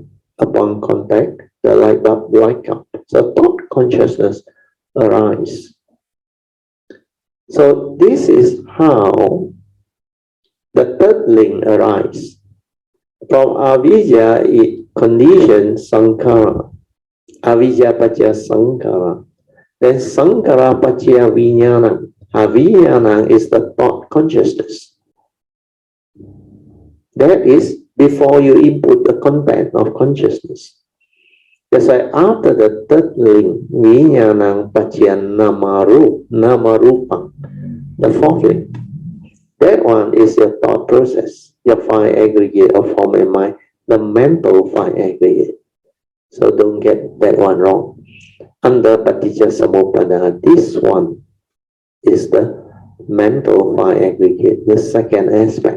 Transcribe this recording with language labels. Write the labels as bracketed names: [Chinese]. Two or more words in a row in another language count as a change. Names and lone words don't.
[English] Upon contact, the light bulb light up. So thought consciousness arises. So this is how the third link arises. From avijja, it conditions sankhara. [Pali] Avijja paccaya sankhara. Then sankhara paccaya vijnana. [English] Vijnana is the thought consciousness. That is before you input the content of consciousness. That's why after the third link, [Pali] vijnana paccaya namaru, namarupang, [English] the fourth link. That one is your thought process, your five aggregate of form and mind, the mental five aggregate. So don't get that one wrong. Under [Pali] Paticca Samuppada, [English] this one is the mental five aggregate, the second aspect.